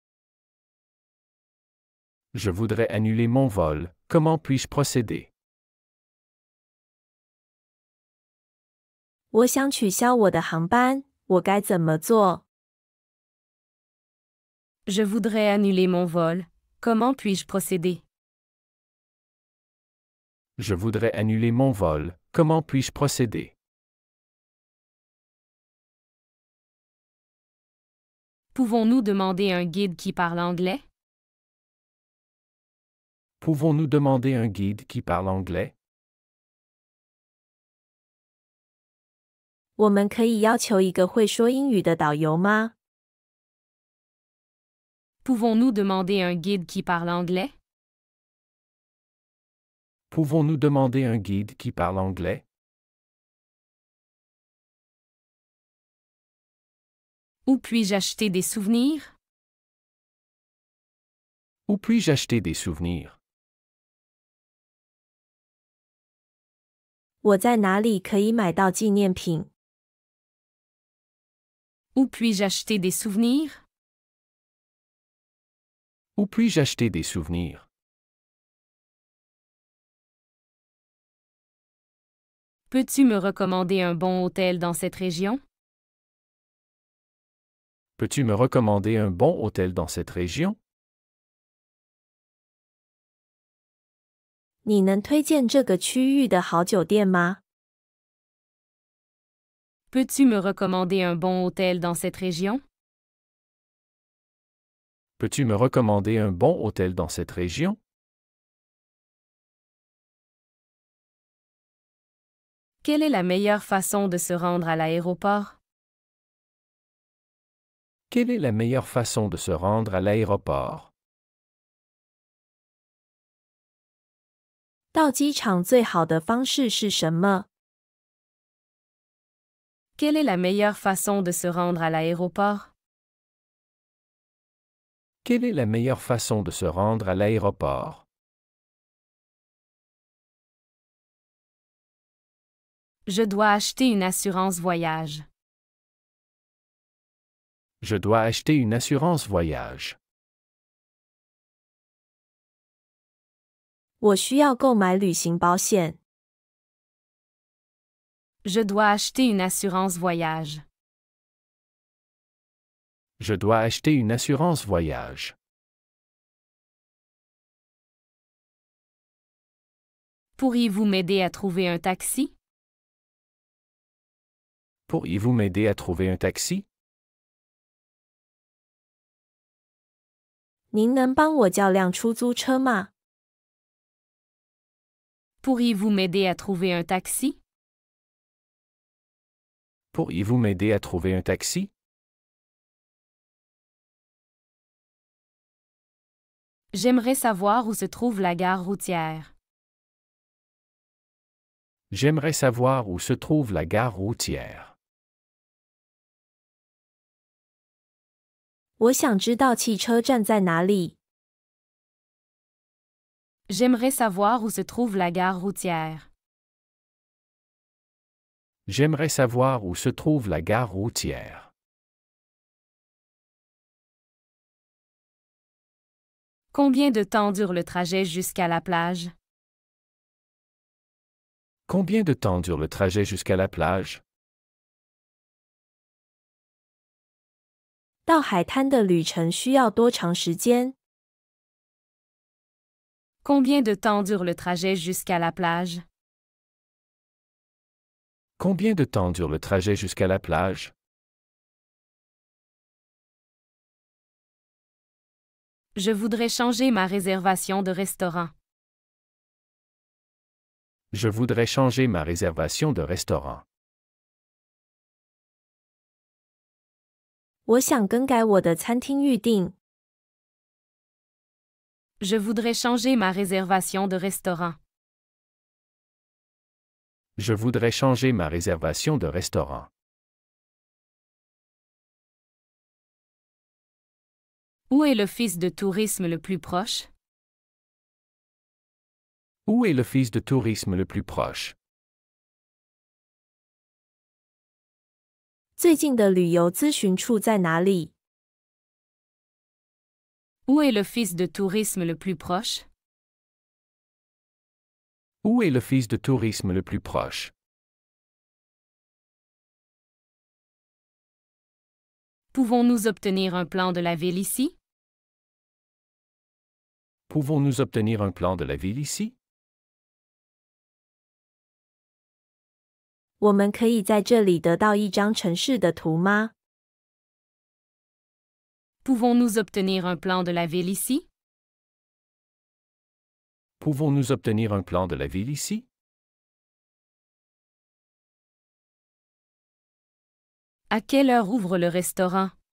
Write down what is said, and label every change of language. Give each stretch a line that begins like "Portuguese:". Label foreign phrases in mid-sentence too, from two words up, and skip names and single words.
French: Je voudrais annuler mon vol. Comment puis-je procéder?
Chinese: 我想取消我的航班，我该怎么做？
French: Je voudrais annuler mon vol. Comment puis-je procéder? Je voudrais annuler mon vol. Comment puis-je procéder? Pouvons-nous demander un guide qui parle anglais? Pouvons-nous demander un guide qui parle anglais?
Chinese: 我们可以要求一个会说英语的导游吗？
French: Pouvons-nous demander un guide qui parle anglais? Pouvons-nous demander un guide qui parle anglais? Où puis-je acheter des souvenirs? Où puis-je acheter des souvenirs?
Chinese: 我在哪里可以买到纪念品？
French: Où puis-je acheter des souvenirs? Où puis-je acheter des souvenirs? Peux-tu me recommander un bon hôtel dans cette région? Peux-tu me recommander un bon hôtel dans cette région?
Chinese: 你能推荐这个区域的好酒店吗？
French: Peux-tu me recommander un bon hôtel dans cette région? Peux-tu me recommander un bon hôtel dans cette région? Quelle est la meilleure façon de se rendre à l'aéroport? Quelle est la meilleure façon de se rendre à l'aéroport?
Chinese: 到机场最好的方式是什么？
French: Quelle est la meilleure façon de se rendre à l'aéroport? Quelle est la meilleure façon de se rendre à l'aéroport? Je dois acheter une assurance voyage. Je dois acheter une assurance voyage.
Chinese: 我需要购买旅行保险。
French: Je dois acheter une assurance voyage. Je dois acheter une assurance voyage. Pourriez-vous m'aider à trouver un taxi? Pourriez-vous m'aider à trouver un taxi?
Chinese: 您能帮我叫辆出租车吗？
French: Pourriez-vous m'aider à trouver un taxi? Pourriez-vous m'aider à trouver un taxi? J'aimerais savoir où se trouve la gare routière. J'aimerais savoir où se trouve la gare routière.
Chinese: 我想知道汽车站在哪里。
French: J'aimerais savoir où se trouve la gare routière. J'aimerais savoir où se trouve la gare routière. Combien de temps dure le trajet jusqu'à la plage? Combien de temps dure le trajet jusqu'à la plage?
Chinese: 到海滩的旅程需要多长时间？
French: Combien de temps dure le trajet jusqu'à la plage? Combien de temps dure le trajet jusqu'à la plage? Je voudrais changer ma réservation de restaurant. Je voudrais changer ma réservation de restaurant.
Chinese: 我想更改我的餐厅预订。
French: Je voudrais changer ma réservation de restaurant. Je voudrais changer ma réservation de restaurant. Où est l'office de tourisme le plus proche? Où est l'office de tourisme le plus proche?
Chinese: 最近的旅游咨询处在哪里？
French: Où est l'office de tourisme le plus proche? Où est l'office de tourisme le plus proche? Pouvons-nous obtenir un plan de la ville ici? Pouvons-nous obtenir un plan de la ville ici?
Chinese: 我们可以在这里得到一张城市的图吗？
French: Pouvons-nous obtenir un plan de la ville ici? Pouvons-nous obtenir un plan de la ville ici? À quelle heure ouvre le restaurant?